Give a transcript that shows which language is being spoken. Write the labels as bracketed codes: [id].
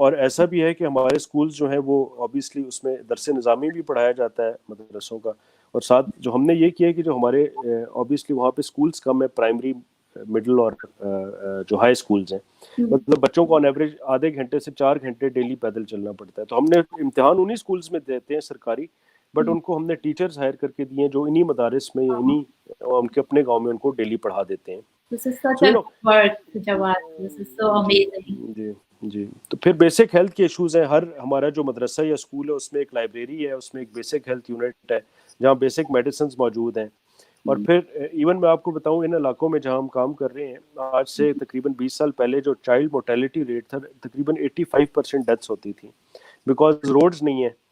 [ur] اور ایسا بھی ہے کہ ہمارے اسکولز جو ہیں وہ آبویسلی اس میں درس نظامی بھی پڑھایا جاتا ہے مدرسوں کا, اور ساتھ جو ہم نے یہ کیا ہے کہ جو ہمارے آبویسلی وہاں پہ اسکولز کم ہے, پرائمری مڈل اور جو ہائی اسکولز ہیں, مطلب بچوں کو آن ایوریج آدھے گھنٹے سے 4 گھنٹے ڈیلی پیدل چلنا پڑتا ہے. تو ہم نے امتحان انہی اسکولز میں دیتے ہیں سرکاری, بٹ ان کو ہم نے ٹیچرز ہائر کر کے دیے ہیں جو انہی مدارس میں انہی ان کے اپنے گاؤں میں ان کو ڈیلی پڑھا دیتے ہیں. [en] This is such a good work, Jawad. This is so amazing. [ur] جی. تو پھر بیسک ہیلتھ کے ایشوز ہیں. ہر ہمارا جو مدرسہ یا اسکول ہے اس میں ایک لائبریری ہے, اس میں ایک بیسک ہیلتھ یونٹ ہے جہاں بیسک میڈیسنز موجود ہیں. اور پھر ایون میں آپ کو بتاؤں ان علاقوں میں جہاں ہم کام کر رہے ہیں, آج سے تقریباً 20 سال پہلے جو چائلڈ مورٹیلٹی ریٹ تھا تقریباً 85% ڈیتھس ہوتی تھیں, بیکاز روڈز نہیں ہیں.